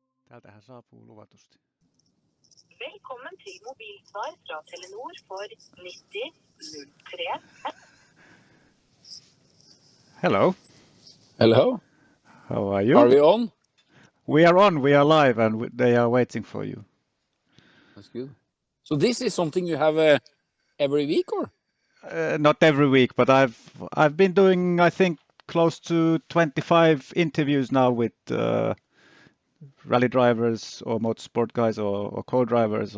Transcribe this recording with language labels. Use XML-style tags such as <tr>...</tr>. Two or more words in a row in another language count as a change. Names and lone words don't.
<fi>Täältähän saapuu luvatusti.</fi> <no>Velkommen til mobilsvar fra Telenor for 9003.</no> <en>Hello. Hello. How are you? Are we on? We are on. We are live, and they are waiting for you. That's good. So this is something you have every week, or? Not every week, but I've been doing, I think, close to 25 interviews now with rally drivers or motorsport guys or co-drivers.</en>